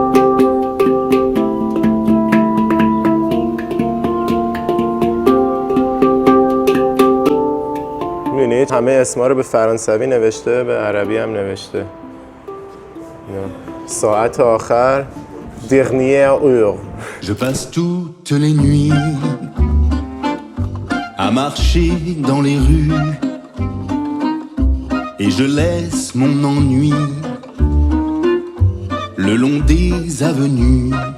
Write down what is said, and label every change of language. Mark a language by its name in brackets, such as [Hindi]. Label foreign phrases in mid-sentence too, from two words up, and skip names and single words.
[Persian] می‌بینید همه اسما رو به فرانسوی نوشته، به عربی هم نوشته. ساعت آخر [French] dernière heure. Je passe toutes les nuits à marcher dans les rues et je laisse mon ennui le long des avenues.